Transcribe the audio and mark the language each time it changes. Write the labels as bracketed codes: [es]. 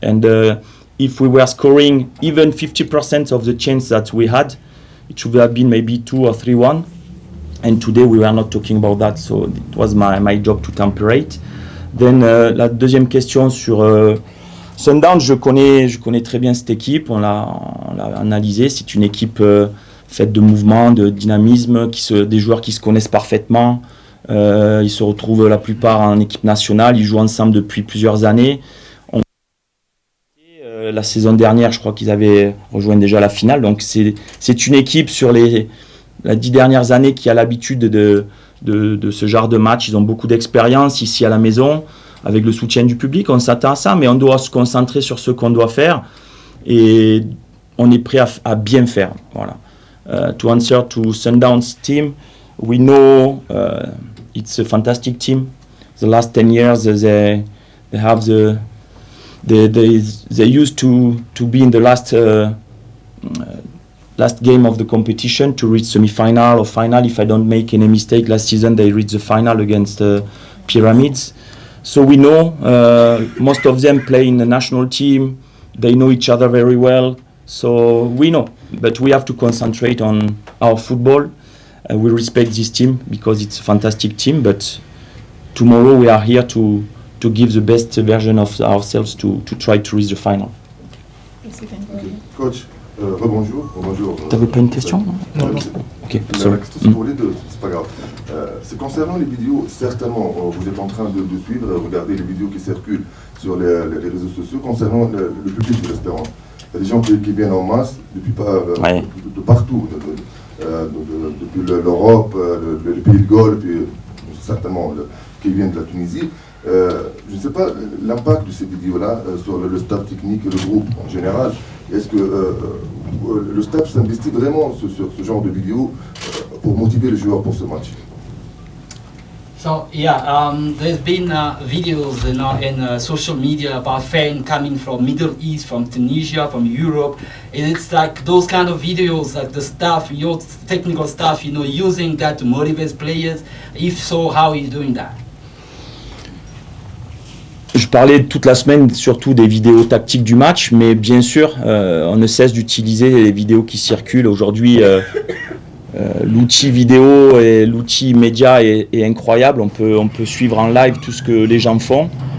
[en] And if we were scoring even 50% of the chance that we had, it should have been maybe 2 or 3-1. And today we were not talking about that, so it was my job to temperate. [fr] Then la deuxième question sur Sundowns, je connais très bien cette équipe, on l'a analysé. C'est une équipe faite de mouvement, de dynamisme, des joueurs qui se connaissent parfaitement. Ils se retrouvent la plupart en équipe nationale, ils jouent ensemble depuis plusieurs années. La saison dernière, je crois qu'ils avaient rejoint déjà la finale. Donc c'est une équipe sur les 10 dernières années qui a l'habitude de ce genre de match. Ils ont beaucoup d'expérience ici à la maison, avec le soutien du public. On s'attend à ça, mais on doit se concentrer sur ce qu'on doit faire et on est prêt à bien faire. Voilà. [en] To answer to Sundowns team, we know it's a fantastic team. The last 10 years they have they used to be in the last game of the competition to reach semi-final or final. If I don't make any mistake, last season they reached the final against Pyramids. So we know most of them play in the national team. They know each other very well. So we know, but we have to concentrate on our football. We respect this team because it's a fantastic team. But tomorrow we are here to give the best version of ourselves to try to reach the final. [fr] Coach, rebonjour. T'avais pas une question? Non. Ok, La [en] sorry. [fr] question c'est pour les deux, c'est pas grave. C'est concernant les vidéos, certainement, vous êtes en train de suivre, regarder les vidéos qui circulent sur les réseaux sociaux concernant le public de l'Espérance. Il y a des gens qui viennent en masse de partout, depuis l'Europe, le pays de Galles, puis certainement qui viennent de la Tunisie. Je ne sais pas l'impact de ces vidéos-là sur le staff technique et le groupe en général. Est-ce que le staff s'investit vraiment sur ce genre de vidéos pour motiver les joueurs pour ce match? [en] So yeah, there's been videos in social media about fans coming from Middle East, from Tunisia, from Europe, and it's like those kind of videos that the staff, your technical staff, using that to motivate players. If so, how are you doing that? [fr] Je parlais toute la semaine surtout des vidéos tactiques du match, mais bien sûr, on ne cesse d'utiliser les vidéos qui circulent. Aujourd'hui, l'outil vidéo et l'outil média est incroyable. On peut suivre en live tout ce que les gens font.